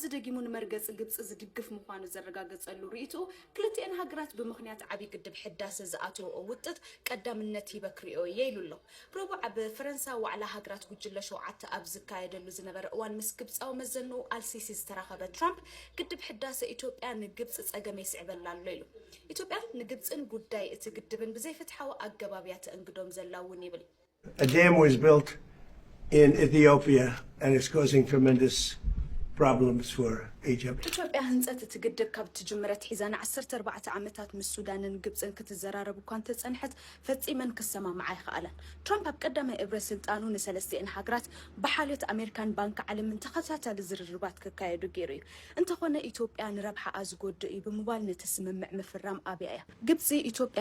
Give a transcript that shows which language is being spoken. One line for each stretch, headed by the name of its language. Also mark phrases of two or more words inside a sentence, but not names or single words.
Tigrinya: ደጊሙ ንመርገፂ ግብፂ ዝድግፍ ምዃኑ ዘረጋገፀሉ ርእይቱ ክልቲአን ሃገራት ብምኽንያት ዓብይ ግድብ ሕዳሴ ዝኣተወኦ ውጥት ቀዳምነት ይበክርዮ እየ ኢሉሎ ረቡዕ ኣብ ፈረንሳይ ዋዕላ ሃገራት ጉጅለ 7 ኣብ ዝካየደሉ ዝነበረ እዋን ምስ ግብፃዊ መዘኑ አልሲሲ ዝተራኸበ ትራምፕ ግድብ ሕዳሴ ኢትዮጵያ ንግብፂ ፀገም የስዕበላ ኣሎ ኢሉ ኢትዮጵያ ንግብፅን ጉዳይ እቲ ግድብን ብዘይፍትሓዊ ኣገባብያ ተእንግዶም ዘላውን ይብል
English: A dam was built in Ethiopia and it's causing tremendous problems for Egypt.
Tigrinya: ኢትዮጵያ ህንፀት እቲ ግድብ ካብ ትጅምረት ሒዛን 14 ዓመታት ምስ ሱዳንን ግብፅን ክትዘራረብ እኳ እንተፀንሐት ፈፂመን ክሰማምዓ ይኽኣለን ትራምፕ ኣብ ቀዳማይ እብረ ስልጣኑ ንሰለስቲአን ሃገራት ብሓልዮት ኣሜሪካን ባንኪ ዓለምን ተኸታታሊ ዝርርባት ክካየዱ ገይሩ እዩ እንተኾነ ኢትዮጵያ ንረብሓኣ ዝጎድእ እዩ ብምባል ነቲ ስምምዕ ምፍራም ኣብያ እያ ግብፂ ኢትዮጵያ